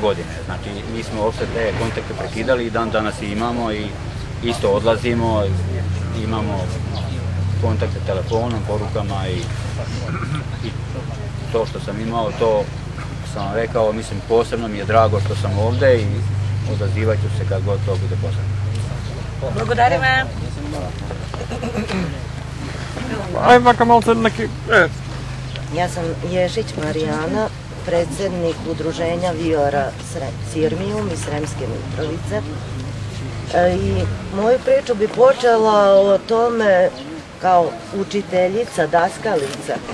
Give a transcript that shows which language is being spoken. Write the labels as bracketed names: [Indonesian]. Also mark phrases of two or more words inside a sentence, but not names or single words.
[Serbian] godine, znači mi smo uopšte te kontakte prekidali i dan danas imamo i isto odlazimo, imamo kontakte telefonom, porukama i to što sam imao, to sam vam rekao, mislim posebno mi je drago što sam ovde i odazivat ću se kad god to bude potrebno. [Macedonian] Благодариме. Ај вака малце неки... [Serbian] Ja sam Ješić Marijana, predsjednik udruženja Viora Sirmijum iz Sremske Mitrovice. I moju priču bi počela o tome kao učiteljica, daskalica.